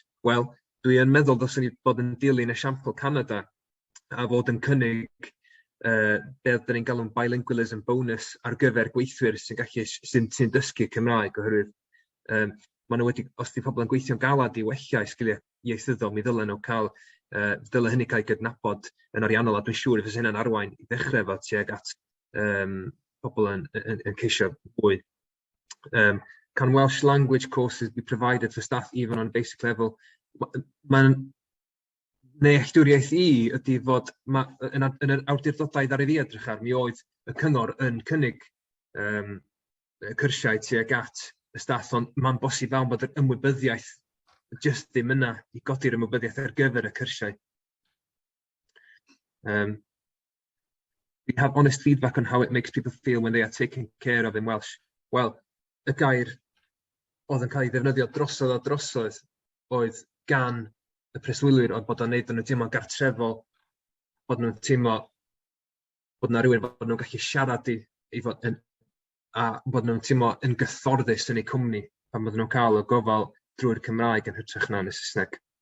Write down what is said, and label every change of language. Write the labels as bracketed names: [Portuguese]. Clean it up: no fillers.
[Welsh] Wel, dwi'n meddwl ddylswn ni bod yn dilyn esiampl Canada a fod yn cynnig beth da ni'n galw'n bilingualism bonus ar gyfer gweithwyr sy'n dysgu Cymraeg, oherwydd maen nhw wedi, os di pobl yn gweithio'n galad i wella sgiliau ieithyddol, mi ddylen nhw cael, dyle hynny cael ei gydnabod yn ariannol, a dwi'n siŵr fydd hynna'n arwain i ddechrau fo tuag at pobl yn ceisio fwy. [English] Can Welsh language courses be provided for staff even on basic level? [Welsh] Nealltwriaeth i ydy fod yn yr awdurdodau ddari fi edrych ar, mi oedd y cyngor yn cynnig cyrsiau tuag at y staff, ond mae'n bosib iawn bod yr ymwybyddiaeth jyst ddim yna i godi'r ymwybyddiaeth ar gyfer y cyrsiau. [English] We have honest feedback on how it makes people feel when they are taken care of in Welsh. [Welsh] Wel, y gair oedd yn cael ei ddefnyddio drosodd oedd gan y preswylwyr, oedd bod o'n neud nhw'n teimlo'n gartrefol, bod nhw'n teimlo bod yna rhywun bod nhw'n gallu siarad a bod nhw'n teimlo yn gyfforddus yn eu cwmni pan bod nhw'n cael y gofal drwy'r Cymraeg yn hytrach na yn y Saesneg.